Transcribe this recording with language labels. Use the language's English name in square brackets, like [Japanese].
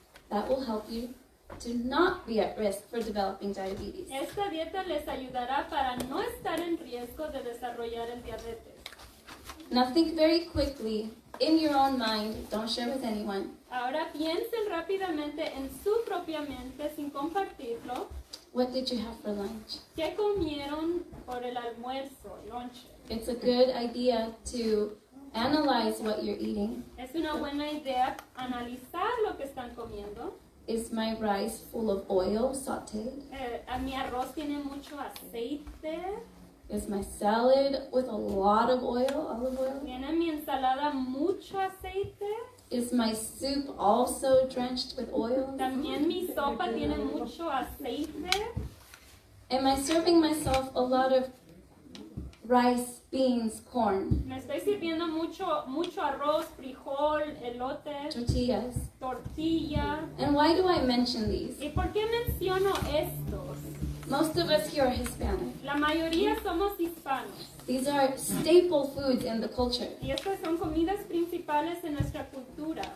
[English] That will help you to not be at risk for developing diabetes. [Spanish] Esta dieta les ayudará para no estar en riesgo de desarrollar el diabetes. [English] Now think very quickly in your own mind, don't share with anyone. [Spanish] Ahora piensen rápidamente en su propia mente sin compartirlo. [English] What did you have for lunch? [Spanish] ¿Qué comieron por el almuerzo, lonche? [English] It's a good idea to analyze what you're eating. [Spanish] Es una buena idea analizar lo que están comiendo. [English] Is my rice full of oil, sauteed? [Spanish] Mi arroz tiene mucho aceite. [English] Is my salad with a lot of oil, olive oil? [Spanish] Tiene mi ensalada mucho aceite. [English] Is my soup also drenched with oil? [Spanish] También mi sopa tiene mucho aceite. [English] Am I serving myself a lot of rice, beans, corn, [Spanish] Me estoy sirviendo mucho arroz, frijol, elote, [English] tortillas? [Spanish] tortilla. [English] And why do I mention these? [Spanish] ¿Y por qué menciono estos? [English] Most of us here are Hispanic. [Spanish] La mayoría somos hispanos [English] These are staple foods in the culture. [Spanish] y estas son comidas principales en nuestra cultura.